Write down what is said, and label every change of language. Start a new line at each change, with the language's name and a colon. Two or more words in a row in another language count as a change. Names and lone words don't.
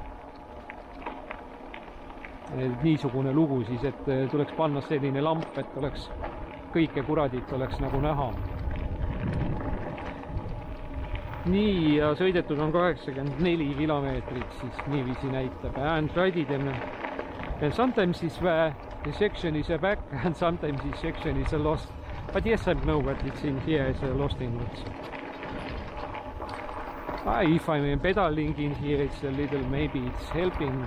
Estonian: Niisugune lugu siis, et tuleks panna selline lamp, et oleks kõike kuradit oleks nagu näha. Nii, ja sõidetud on 84 kilomeetrit, siis niiviisi näitab.
English: And rided and sometimes the section is a back and sometimes the section is a lost. But yes, I know what it's in here is a lost in it. If I'm pedaling in here, it's a little, maybe it's helping.